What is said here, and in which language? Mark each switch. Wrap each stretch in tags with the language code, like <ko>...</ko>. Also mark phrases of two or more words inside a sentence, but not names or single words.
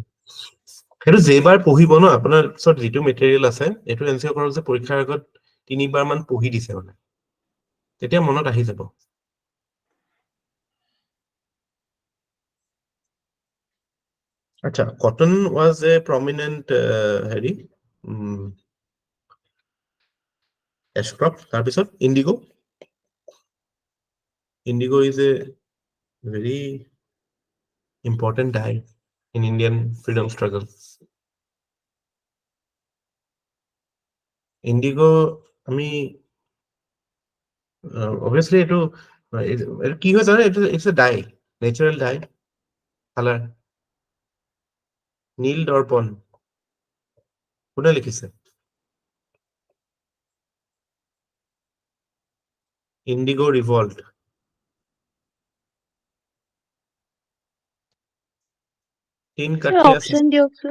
<as>সেইটো যেইবাৰ পঢ়িব ন, আপোনাৰ ওচৰত যিটো মেটেৰিয়েল আছে এইটো এনচিঅৰ কৰক যে পৰীক্ষাৰ আগত 3বাৰ মান পঢ়ি দিছে মানে, তেতিয়া মনত আহি যাব।</as> <en>আচ্ছা, Cotton was a prominent হেৰি cash crop. তাৰপিছত ইণ্ডিগো is a very important dye in Indian freedom struggle. Indigo,</en> <as>আমি obviously এইটো কি হয় জানে,</as> <en>it's a dye, natural dye color.</en> <as>নীল দৰ্পণ কোনে লিখিছে?</as> <en>Indigo revolt.</en> <as>অপচন দিয়কচোন।</as>